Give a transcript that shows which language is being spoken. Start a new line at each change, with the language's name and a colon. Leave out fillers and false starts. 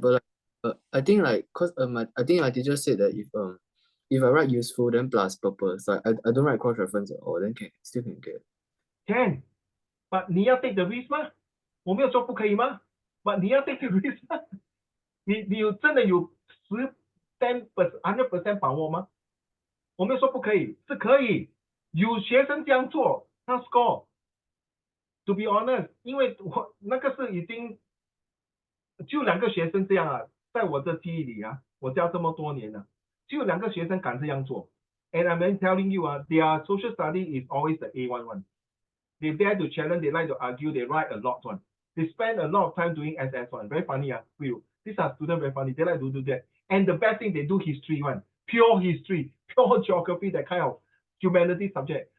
English: but like, I think like cause I think my teacher said that if I write useful then plus purpose, like I don't write cross reference at all, then still can get. Can, but
Chinese: 你要
English: take the risk 吗？
Chinese: 我没有说不可以吗？
English: But
Chinese: 你要
English: take the risk 吗？
Chinese: 你有真的有100% 把握吗？我没有说不可以，是可以。有学生这样做，他 score。
English: To be honest，
Chinese: 因为我那个是已经就2个学生这样在我的记忆里我教这么多年了，只有2个學生敢這樣做。
English: And I'm telling you, their social study is always the A1 one. They dare to challenge, they like to argue, they write a lot one. They spend a lot of time doing SS one. Very funny, these are students very funny. They like to do that. And the best thing, they do history one. Pure history, pure geography, that kind of humanity subject.